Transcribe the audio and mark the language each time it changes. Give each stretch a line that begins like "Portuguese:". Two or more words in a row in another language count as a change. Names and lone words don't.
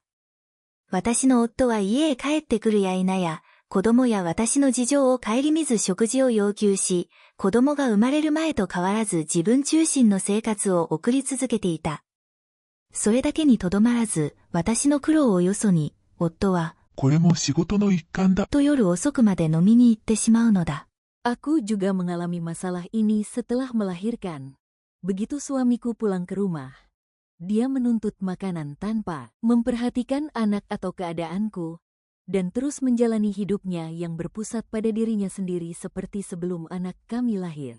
Japanese: 私の夫は家へ帰ってくるや否や、子供や私の事情を顧みず食事を要求し、子供が生まれる前と変わらず自分中心の生活を送り続けていた。それだけにとどまらず、私の苦労をよそに、夫は、これも仕事の一環だ。と夜遅くまで飲みに行ってしまうのだ。
Indonesian: Aku juga mengalami masalah ini setelah melahirkan.Begitu suamiku pulang ke rumah, dia menuntut makanan tanpa memperhatikan anak atau keadaanku, dan terus menjalani hidupnya yang berpusat pada dirinya sendiri seperti sebelum anak kami lahir.